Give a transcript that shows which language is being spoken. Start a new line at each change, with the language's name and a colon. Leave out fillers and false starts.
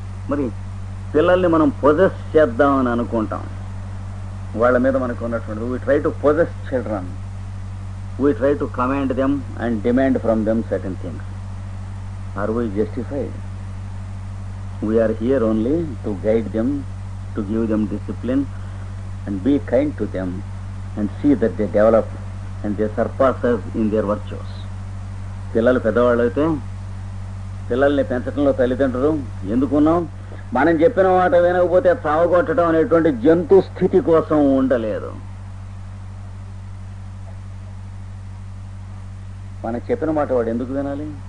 Telugu: మరి పిల్లల్ని మనం పొజెస్ చేద్దామని అనుకుంటాం. వాళ్ళ మీద మనకు ఉన్నటువంటి
English: We try to possess children, we try to command them and demand from them certain things. Are we justified? We are here only to guide them, to give them discipline and be kind to them and see that they develop and they surpass us in their virtues.
Telugu: పిల్లలు పెద్దవాళ్ళు అయితే పిల్లల్ని పెంచడంలో తల్లిదండ్రులు ఎందుకున్నాం? మనం చెప్పిన మాట వినకపోతే చావగొట్టడం అనేటువంటి జంతు స్థితి కోసం ఉండలేదు. మనం చెప్పిన మాట వాడు ఎందుకు వినాలి?